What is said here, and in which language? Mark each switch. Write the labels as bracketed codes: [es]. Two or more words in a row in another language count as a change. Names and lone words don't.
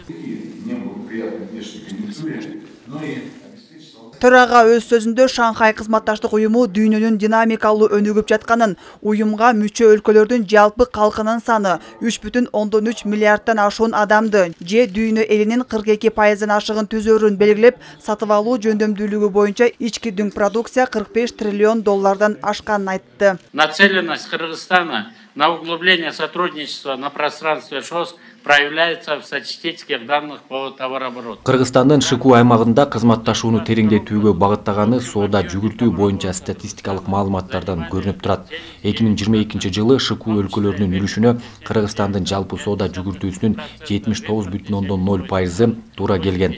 [ky] Төрага өз сөзүндө Шанхай кызматташтык уюму дүйнөнүн динамикалуу өнүгүп жатканын, уюмга мүчө өлкөлөрдүн жалпы калкынын саны 3,3 миллиардтан ашуун адамды же дүйнө элинин 42%-ын ашыгын түзөрүн белгилеп, сатып алуу жөндөмдүүлүгү боюнча ички дүң продукция $45 триллион ашканын айтты. [ru] Нацеленность Кыргызстана на углубление сотрудничества на пространстве ШОС проявляется в статистических данных по товарообороту. [ky] Кыргызстандын ШКУ аймагында кызматташууну тереңдетүүгө багыттаганы соода жүгүртүү боюнча статистикалык маалыматтардан көрүнүп турат. 2022 жылы ШКУ өлкөлөрүнүн үлүшүнө Кыргызстандын жалпы соода жүгүртүүсүнүн 79,0% туура келген.